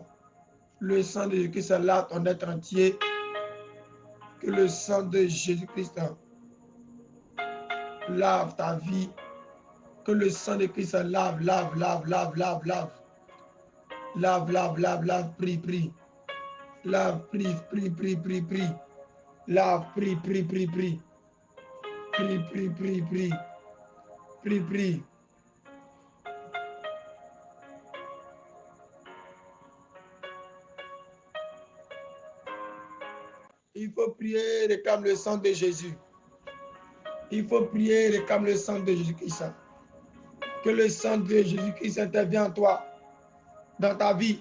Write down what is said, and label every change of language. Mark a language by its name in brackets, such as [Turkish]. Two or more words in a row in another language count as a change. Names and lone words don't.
[French] Le sang de Jésus-Christ lave ton être entier. Que le sang de Jésus-Christ lave ta vie. Que le sang de Christ lave, lave, lave, lave, lave, lave. Lave, lave, lave, lave, prie, prie. Lave, prie, prie, prie, prie, prie. Lave, prie, prie, prie, prie. Prie, prie, prie, prie. Prie, prie. Il faut prier, réclame le sang de Jésus. Il faut prier, réclame le sang de Jésus-Christ. Que le sang de Jésus-Christ intervienne en toi, dans ta vie.